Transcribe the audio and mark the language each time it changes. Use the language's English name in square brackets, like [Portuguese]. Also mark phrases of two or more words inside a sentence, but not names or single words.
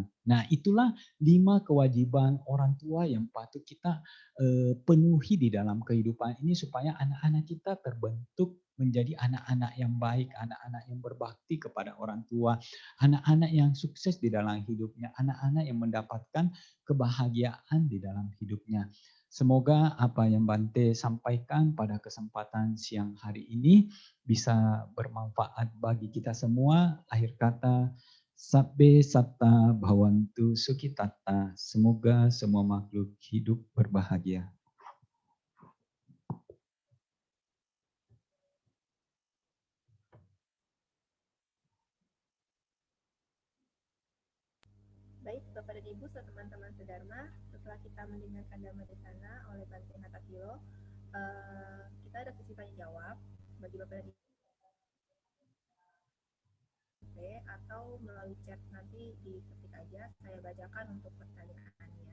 [Indonesian] Nah, itulah 5 kewajiban orang tua yang patut kita penuhi di dalam kehidupan ini supaya anak-anak kita terbentuk menjadi anak-anak yang baik, anak-anak yang berbakti kepada orang tua, anak-anak yang sukses di dalam hidupnya, anak-anak yang mendapatkan kebahagiaan di dalam hidupnya. Semoga apa yang Bante sampaikan pada kesempatan siang hari ini bisa bermanfaat bagi kita semua. Akhir kata, [Pali] Sabbe satta bhavantu sukhitatta. [Indonesian] Semoga semua makhluk hidup berbahagia. Baik, Bapak dan Ibu serta teman-teman sedharma, setelah kita mendengarkan [Pali] Dhamma Desana [Indonesian] oleh Bante Natapilo, kita ada sesi tanya jawab bagi Bapak dan Ibu atau melalui chat nanti diketik aja, saya bacakan untuk pertanyaannya.